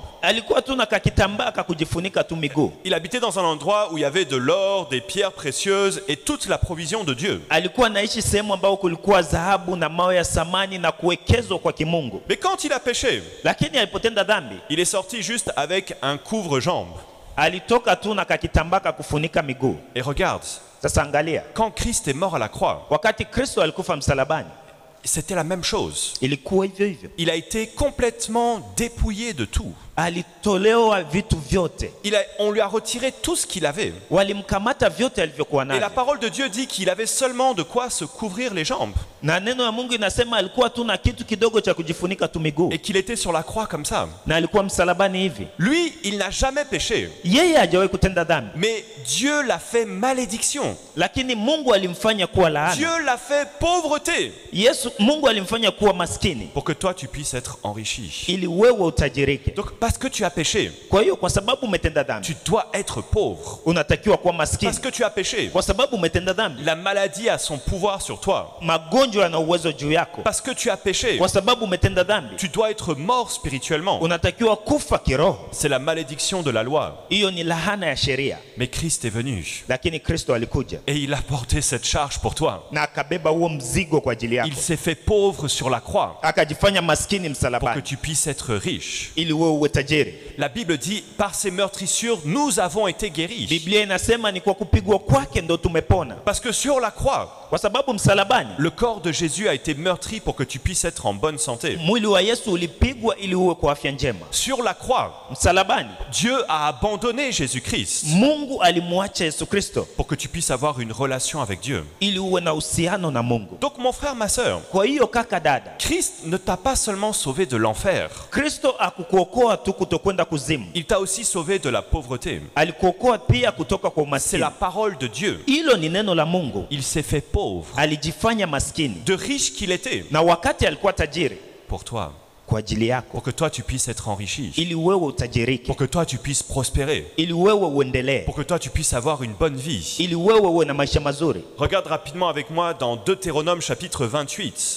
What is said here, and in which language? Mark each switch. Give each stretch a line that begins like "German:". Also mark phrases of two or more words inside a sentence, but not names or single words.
Swahili: alikuwa tu na kakitambaa kakujifunika tu miguu.
French: Il habitait dans un endroit où il y avait de l'or, des pierres précieuses et toute la provision de Dieu.
Swahili: Alikuwa naishi sehemu ambao kulikuwa dhahabu na mawe ya samani na kuwekezwa kwa kimungu.
French: Mais quand il a péché,
Swahili: Lakini alipotenda dhambi,
French: il est sorti juste avec un couvre-jambe.
Swahili: alitoka tu na kakitambaa kakufunika miguu.
French: Et regarde,
Swahili: Sasa angalia,
French: quand Christ est mort à la croix,
Swahili: wakati Kristo alikufa msalabani,
French: c'était la même chose.
Swahili: ilikuwa hivyo hivyo.
French: Il a été complètement dépouillé de tout.
Swahili: Alitolewa vitu vyote.
French: On lui a retiré tout ce qu'il avait.
Swahili: Walimkamata vyote alivyokuwa
French: Et la
Swahili: navyo.
French: parole de Dieu dit qu'il avait seulement de quoi se couvrir les jambes.
Swahili: Na neno la Mungu inasema alikuwa tu na kitu kidogo cha kujifunika tu miguu.
French: Et qu'il était sur la croix comme ça.
Swahili: Na alikuwa msalabani hivi.
French: Lui, il n'a jamais péché.
Swahili: Yeye hajawahi kutenda dhambi.
French: Mais Dieu l'a fait malédiction.
Swahili: Lakini Mungu alimfanya kuwa laana.
French: Dieu l'a fait pauvreté.
Swahili: Mungu alimfanya kuwa maskini
French: Pour que toi, tu puisses être enrichi.
Swahili: ili wewe utajirike.
French: Donc, parce que tu as péché,
Swahili: Kwa hiyo kwa sababu umetenda dhambi,
French: tu dois être pauvre.
Swahili: unatakiwa kuwa
French: Parce
Swahili: maskini.
French: que tu as péché,
Swahili: Kwa sababu umetenda dhambi,
French: la maladie a son pouvoir sur toi.
Swahili: magonjwa yana uwezo juu yako.
French: Parce que tu as péché,
Swahili: Kwa sababu umetenda dhambi,
French: tu dois être mort spirituellement.
Swahili: unatakiwa kufa kiroho.
French: C'est la malédiction de la loi.
Swahili: Hiyo ni lahana ya sheria.
French: Mais Christ est venu
Swahili: Lakini Kristo alikuja
French: et il a porté cette charge pour toi.
Swahili: na akabeba huo mzigo kwa ajili yako.
French: Il s'est fait pauvre sur la croix
Swahili: Akajifanya maskini
French: pour que
Swahili: msalabani
French: tu puisses être riche.
Swahili: ili wewe uwe tajiri.
French: La Bible dit, par ses meurtrissures, nous avons été guéris.
Swahili: Biblia inasema ni kwa kupigwa kwake ndo tumepona.
French: Parce que sur la croix,
Swahili: Kwa sababu msalabani
French: le corps de Jésus a été meurtri pour que tu puisses être en bonne santé.
Swahili: mwili wa Yesu ulipigwa ili uwe kwa afya njema.
French: Sur la croix,
Swahili: Msalabani
French: Dieu a abandonné Jésus-Christ
Swahili: Mungu alimwacha Yesu Kristo
French: pour que tu puisses avoir une relation avec Dieu.
Swahili: ili uwe na uhusiano na Mungu.
French: Donc mon frère, ma sœur,
Swahili: Kwa hiyo kaka, dada,
French: Christ ne t'a pas seulement sauvé de l'enfer,
Swahili: Kristo akukuokoa tu kutokwenda kuzimu,
French: il t'a aussi sauvé de la pauvreté.
Swahili: alikuokoa pia kutoka kwa
French: C'est
Swahili: umaskini.
French: la parole de Dieu.
Swahili: Hilo ni neno la Mungu.
French: Il s'est fait pauvre,
Swahili: Alijifanya maskini
French: de riche qu'il était,
Swahili: na wakati alikuwa tajiri
French: pour toi,
Swahili: kwa ajili yako,
French: pour que toi tu puisses être enrichi,
Swahili: ili wewe utajirike,
French: pour que toi tu puisses prospérer,
Swahili: ili wewe uendelee,
French: pour que toi tu puisses avoir une bonne vie.
Swahili: ili wewe uwe na maisha mazuri.
French: Regarde rapidement avec moi dans Deutéronome chapitre 28.